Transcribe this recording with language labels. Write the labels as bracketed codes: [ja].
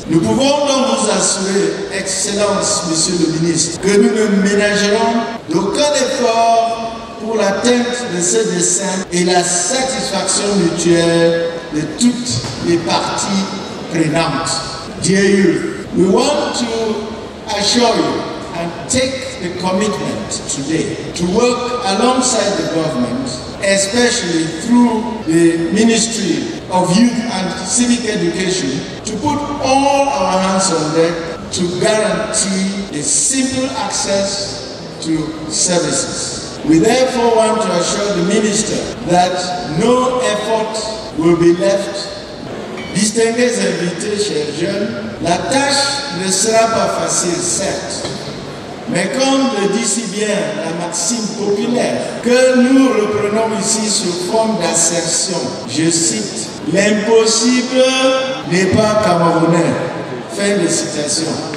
[fr] Nous pouvons donc vous assurer, Excellence, Monsieur le Ministre, que nous ne ménagerons d'aucun effort pour l'atteinte de ce dessein et la satisfaction mutuelle de toutes les parties prenantes. [en] Dear youth, we want to assure you and take a commitment today to work alongside the government, especially through the Ministry of Youth and Civic Education, to put all our hands on deck to guarantee a simple access to services. We therefore want to assure the Minister that no effort will be left. [fr] Distingués invités, chers jeunes, la tâche ne sera pas facile, certes, mais comme le dit si bien la maxime populaire que nous reprenons ici sous forme d'assertion, je cite, « L'impossible n'est pas camerounais ». Fin de citation.